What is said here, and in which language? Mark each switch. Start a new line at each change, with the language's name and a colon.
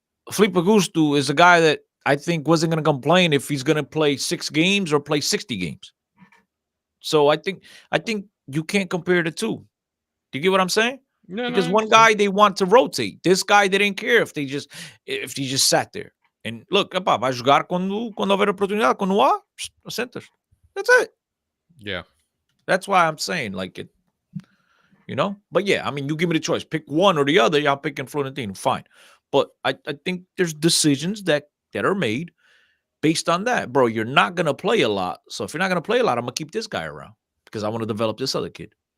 English: Felipe Augusto is a guy that I think wasn't going to complain if he's going to play 6 games or play 60 games. So I think you can't compare the two. Do you get what I'm saying? No, Because I one understand. guy they want to rotate. This guy they didn't care if he just sat there. And look,
Portuguese: epá, vai jogar quando houver oportunidade. Quando há, sentas.
English: That's it. Yeah. That's why I'm saying like it. You know? But yeah, I mean, you give me the choice. Pick one or the other. Yeah, I'm picking Florentino. Fine. But I think there's decisions that are made based on that. Bro, you're not going to play a lot. So if you're not going to play a lot, I'm going to keep this guy around because I want to develop this other kid.